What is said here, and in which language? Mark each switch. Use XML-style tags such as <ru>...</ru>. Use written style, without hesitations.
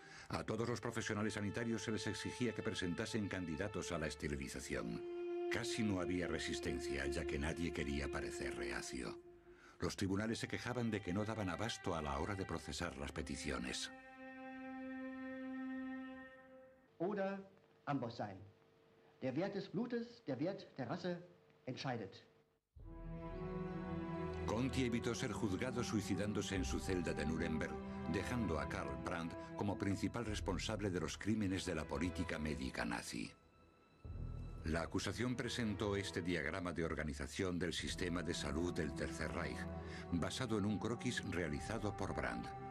<es>A todos los profesionales sanitarios se les exigía que presentasen candidatos a la esterilización. Casi no había resistencia, ya que nadie quería parecer reacio. Los tribunales se quejaban de que no daban abasto a la hora de procesar las peticiones.</es> <de>Oder</de> <es>ambos</es> <de>sein. Der Wert des Blutes, der Wert der Rasse entscheidet.</de> <es>Conti evitó ser juzgado suicidándose en su celda de Nuremberg, dejando a Karl Brandt como principal responsable de los crímenes de la política médica nazi. La acusación presentó este diagrama de organización del sistema de salud del Tercer Reich, basado en un croquis realizado por Brandt.</es>